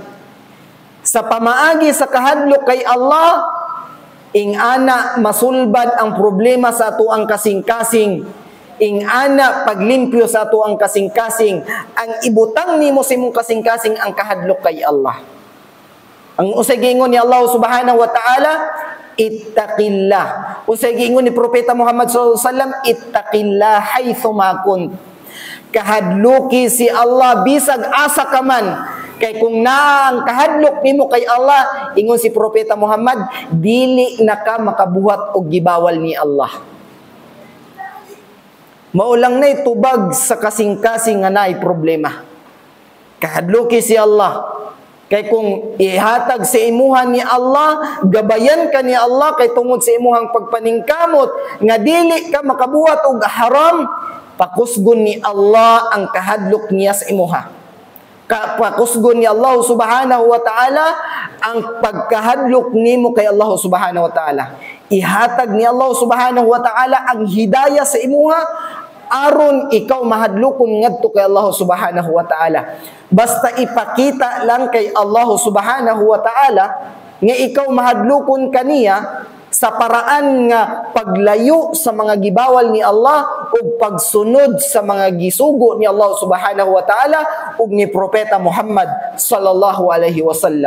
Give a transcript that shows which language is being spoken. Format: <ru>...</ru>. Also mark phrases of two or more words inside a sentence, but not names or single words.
<ceb>Sa pamaagi sa kahadlok kay Allah, ingana masulbad ang problema sa ato ang kasing-kasing. Ingana paglimpyo sa ato ang kasing-kasing. Ang ibutang nimo sa imong kasing-kasing ang kahadlok kay Allah. Ang usay giingon ni Allah</ceb> <ar>سبحانه وتعالى,</ar> <ceb>ittaqillah. Usay giingon ni Propeta Muhammad</ceb> <ar>صلى الله عليه وسلم, اتق الله حيثما كنت.</ar> <ceb>Kahadloki si Allah bisag asa ka man. Kay kung naang kahadlok nimo kay Allah, ingon si Propeta Muhammad, dili na ka makabuhat og gibawal ni Allah. Maulang na itubag sa kasing-kasing nga naay problema. Kahadloki si Allah. Kay kung ihatag sa imuhan ni Allah, gabayan ka ni Allah kay tungod sa imuhang pagpaningkamot nga dili ka makabuhat og haram, pakusgon ni Allah ang kahadlok niya sa imuha. Pakusgon ni Allah</ceb> <ar>سبحانه وتعالى</ar> <ceb>ang pagkahadlok nimo kay Allah</ceb> <ar>سبحانه وتعالى.</ar> <ceb>Ihatag ni Allah</ceb> <ar>سبحانه وتعالى</ar> <ceb>ang hidayah sa imuha aron ikaw mahadlokon ngadto kay Allah</ceb> <ar>سبحانه وتعالى.</ar> <ceb>Basta ipakita lang kay Allah</ceb> <ar>سبحانه وتعالى</ar> <ceb>nga ikaw mahadlokon kaniya sa paraan nga paglayo sa mga gibawal ni Allah ug pagsunod sa mga gisugo ni Allah</ceb> <ar>سبحانه وتعالى</ar> <ceb>ug ni Propeta Muhammad</ceb> <ar>صلى الله عليه وسلم.</ar>